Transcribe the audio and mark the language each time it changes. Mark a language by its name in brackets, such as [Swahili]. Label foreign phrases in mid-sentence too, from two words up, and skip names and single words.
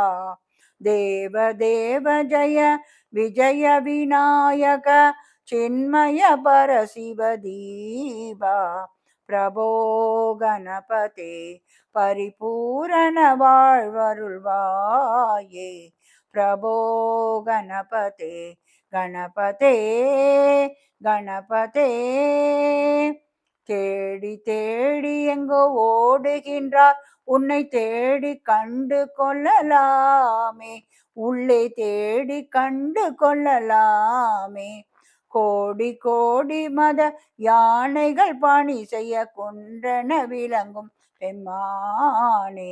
[Sanskrit] देव देव जय विजय विनायक चिन्मय परशिव दीवा। प्रभो गणपते परिपूर्ण வாழ்வருள்வாயே। प्रभो गणपते गणपते गणपते। [Tamil] தேடி தேடி எங்கோ ஓடுகின்றார் உன்னை தேடி கண்டு கொள்ளலாமே। உள்ளே தேடி கண்டு கொள்ளலாமே। கோடி கோடி மத யானைகள் பணி செய்ய குன்றன விளங்கும் பெம்மானே।